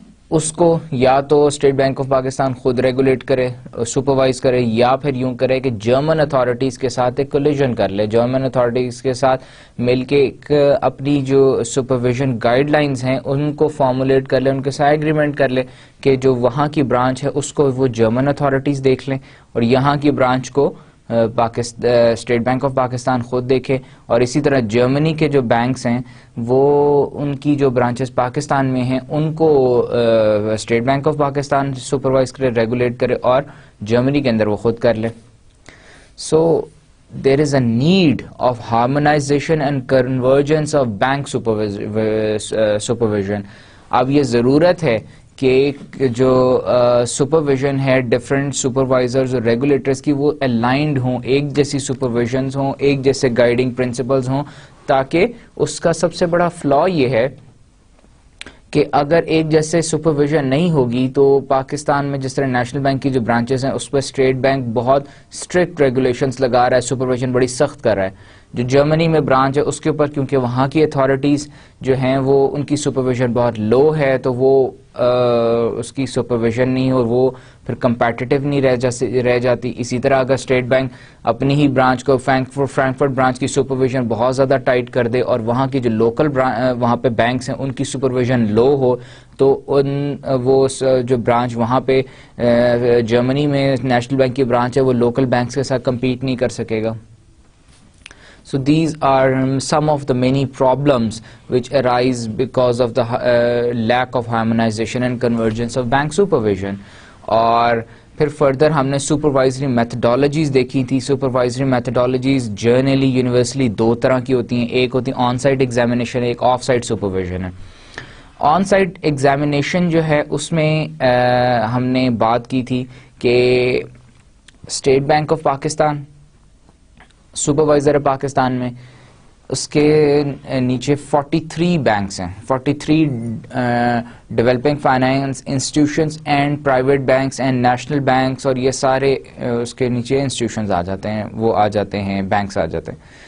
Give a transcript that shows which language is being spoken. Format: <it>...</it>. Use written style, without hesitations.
<ur>اس کو یا تو اسٹیٹ بینک آف پاکستان خود ریگولیٹ کرے سپروائز کرے, یا پھر یوں کرے کہ جرمن اتھارٹیز کے ساتھ ایک کولیجن کر لے, جرمن اتھارٹیز کے ساتھ مل کے ایک اپنی جو سپرویژن گائیڈ لائنز ہیں ان کو فارمولیٹ کر لے, ان کے ساتھ ایگریمنٹ کر لے کہ جو وہاں کی برانچ ہے اس کو وہ جرمن اتھارٹیز دیکھ لیں اور یہاں کی برانچ کو اسٹیٹ بینک آف پاکستان خود دیکھے, اور اسی طرح جرمنی کے جو بینکس ہیں وہ ان کی جو برانچز پاکستان میں ہیں ان کو state bank of Pakistan supervise کرے, ریگولیٹ کرے, اور جرمنی کے اندر وہ خود کر لے.</ur> <en>So there is a need of harmonization and convergence of bank supervision.</en> <ur>اب یہ ضرورت ہے کہ جو سپرویژن ہے ڈفرینٹ سپروائزرز اور ریگولیٹرز کی وہ الائنڈ ہوں, ایک جیسی سپرویژنز ہوں, ایک جیسے گائیڈنگ پرنسپلز ہوں, تاکہ اس کا سب سے بڑا فلا یہ ہے کہ اگر ایک جیسے سپرویژن نہیں ہوگی تو پاکستان میں جس طرح نیشنل بینک کی جو برانچز ہیں اس پہ اسٹیٹ بینک بہت اسٹرکٹ ریگولیشنز لگا رہا ہے, سپرویژن بڑی سخت کر رہا ہے. جو جرمنی میں برانچ ہے اس کے اوپر کیونکہ وہاں کی اتھارٹیز جو ہیں وہ ان کی سپرویژن بہت لو ہے تو وہ اس کی سپرویژن نہیں اور وہ پھر کمپیٹیٹیو نہیں رہ جاتی. اسی طرح اگر اسٹیٹ بینک اپنی ہی برانچ کو فرینکفرٹ برانچ کی سپرویژن بہت زیادہ ٹائٹ کر دے اور وہاں کی جو لوکل وہاں پہ بینکس ہیں ان کی سپرویژن لو ہو تو وہ جو برانچ وہاں پہ جرمنی میں نیشنل بینک کی برانچ ہے وہ لوکل بینکس کے ساتھ کمپیٹ نہیں کر سکے گا.</ur> <en>So these are some of the many problems which arise because of the lack of harmonization and convergence of bank supervision.</en> <ur>اور پھر فردر ہم نے سپروائزری میتھڈالوجیز دیکھی تھی. سپروائزری میتھڈالوجیز جرنلی یونیورسلی دو طرح کی ہوتی ہیں, ایک ہوتی ہے آن سائٹ ایگزامینیشن, ایک آف سائٹ سپرویژن ہے. آن سائٹ ایگزامینیشن جو ہے اس میں ہم نے بات کی تھی کہ state bank of Pakistan supervisor ہے پاکستان میں, اس کے نیچے 43 بینکس ہیں, 43 developing finance institutions and private banks and national banks, اور یہ سارے اس کے نیچے انسٹیٹیوشنز آ جاتے ہیں, وہ آ جاتے ہیں, بینکس آ جاتے ہیں.</ur>